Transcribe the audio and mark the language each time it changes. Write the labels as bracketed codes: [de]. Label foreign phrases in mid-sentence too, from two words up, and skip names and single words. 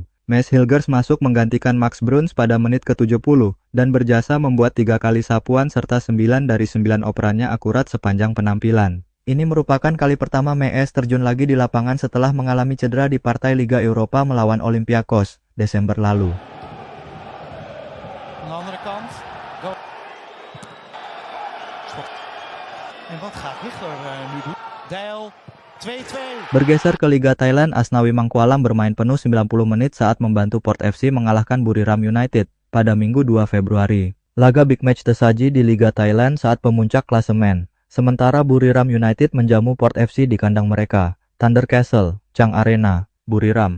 [id] Maes Hilgers masuk menggantikan Max Bruns pada menit ke-70 dan berjasa membuat 3 kali sapuan serta 9 dari 9 operannya akurat sepanjang penampilan. Ini merupakan kali pertama Maes terjun lagi di lapangan setelah mengalami cedera di partai Liga Eropa melawan Olympiakos Desember lalu. [nl] Aan de andere kant. Go. En wat gaat Hichler nu doen? Dijl 2-2. [id] Bergeser ke Liga Thailand, Asnawi Mangkualam bermain penuh 90 menit saat membantu Port FC mengalahkan Buriram United pada Minggu 2 Februari. Laga [en] big match [id] tersaji di Liga Thailand saat pemuncak klasemen. Sementara Buriram United menjamu Port FC di kandang mereka, Thunder Castle, Chang Arena, Buriram.